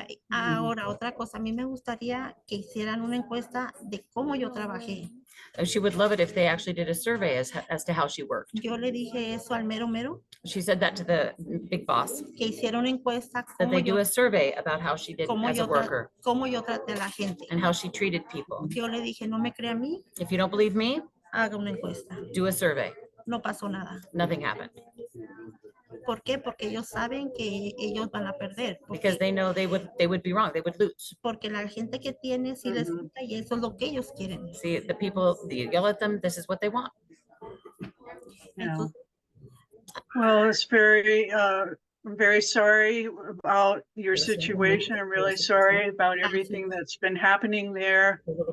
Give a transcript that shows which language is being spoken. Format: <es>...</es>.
<es>Ahora, otra cosa, a mí me gustaría que hicieran una encuesta de cómo yo trabajé.</es> <en>She would love it if they actually did a survey as to how she worked.</en> <es>Yo le dije eso al mero mero,</es> <en>She said that to the big boss,</en> <es>que hiciera una encuesta</es> <en>that they do a survey about how she did as a worker</en> <es>cómo yo traté a la gente.</es> <en>and how she treated people.</en> <es>Yo le dije, no me crea a mí,</es> <en>If you don't believe me,</en> <es>haga una encuesta.</es> <en>do a survey.</en> <es>No pasó nada.</es> <en>Nothing happened</en> <es>¿Por qué? Porque ellos saben que ellos van a perder.</es> <en>because they know they would be wrong. They would lose.</en> <es>Porque la gente que tiene sí les gusta y eso es lo que ellos quieren.</es> <en>See, the people, you yell at them, this is what they want. Yeah. Well, it's very, I'm very sorry about your situation. I'm really sorry about everything that's been happening there.</en>